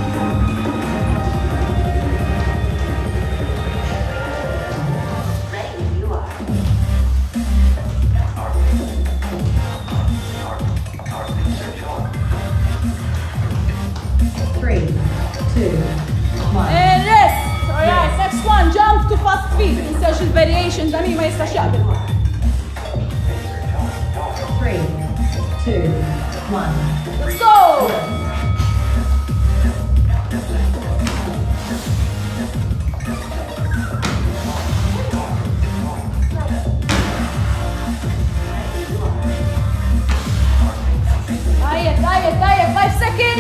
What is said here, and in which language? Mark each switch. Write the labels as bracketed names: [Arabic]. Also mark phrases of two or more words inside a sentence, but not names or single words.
[English] Ready when you are. 3, 2, 1. And rest. Alright, next one. Jump to fast feet. [Maltese] Insewx il-variation dan ma jistax jaqbel. [English] 3, 2, 1. Let's go. Tajjeb, 5 seconds.